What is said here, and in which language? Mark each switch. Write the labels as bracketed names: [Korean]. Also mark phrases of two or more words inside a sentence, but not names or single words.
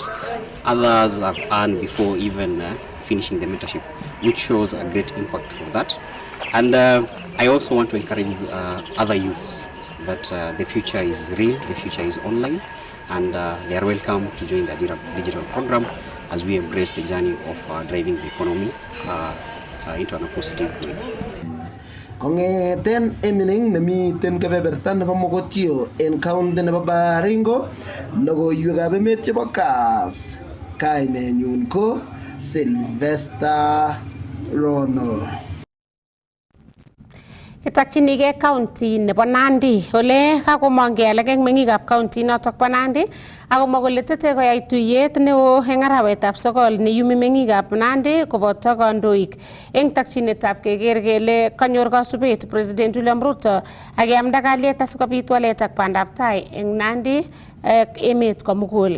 [English] Others have earned before even finishing the mentorship, which shows a great impact for that. And I also want to encourage other youths that the future is real, the future is online, and they are welcome to join the Ajira digital program as we embrace the journey of driving the economy into a positive way. [Kalenjin] Kongeten Emining nemiten kebeberta nebo Mogotio en county nebo Baringo, logoiwekab emet chebo Kass. Kainenyun ko Sylvester Rono. Kitokchinigei county nebo Nandi ole kakomongei alak eng meng'ikab county notok bo Nandi akomwa kole tetei koyai tuyet neo eng arawetab 9 neyumi meng'ikab Nandi koboto kandoik eng takchinetab keker kele kanyor kasubet President William Ruto ak keamda kalyet asikobit walet ak bandab tai eng Nandi ak emet komugul.